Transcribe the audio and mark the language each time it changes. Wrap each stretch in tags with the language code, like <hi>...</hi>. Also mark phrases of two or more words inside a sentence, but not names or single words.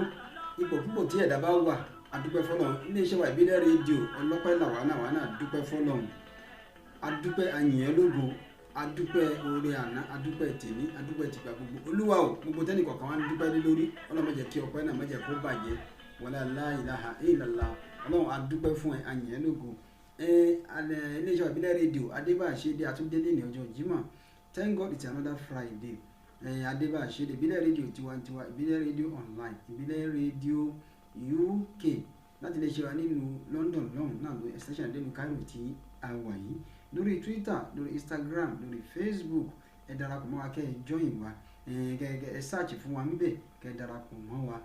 <yo>Ipò púpọ̀ tí ẹ̀dá bá wà adúpẹ́ fọ́lọ́run. Iléeṣẹ́ wa ìbílẹ̀ rédíò ọlọ́pẹ́ làwa náà dúpẹ́ fọ́lọ́run. Adúpẹ́ ayìn ẹ́ lógo, adúpẹ́ oore àná, adúpẹ́ tèmi, adúpẹ́ tìgbà gbogbo. Olúwa o gbogbo tẹ́nì kọ̀ọ̀kan wá ń dúpẹ́ lé lórí, Ọlọ́run má jẹ́ kí ọpẹ́ náà má jẹ́ kó bàjẹ́.</yo> <ar>ولا لا إله إلا الله.</ar> <yo>Ọlọ́run adúpẹ́ fún ẹ ayìn ẹ́ lógo. Iléeṣẹ́ wa ìbílẹ̀ rédíò Adébáṣedé Àtúndélé ní ọjọ́ Jímọ̀.</yo> <en>Thank God it's another Friday.</en> <yo>Adébáṣedé ìbílẹ̀ rédíò tiwantiwa, ìbílẹ̀ rédíò online, ìbílẹ̀ rédíò UK láti lè ṣe wa nínú London lọ́hùn náà ló extension adélu Cairo tí a wà yìí. Lórí Twitter, lórí Instagram, lórí Facebook, ẹ darapọ̀ mọ́ wa kẹ́ ẹ join wa, ẹ search fún wa níbẹ̀ kẹ́ ẹ darapọ̀ mọ́ wa.</yo>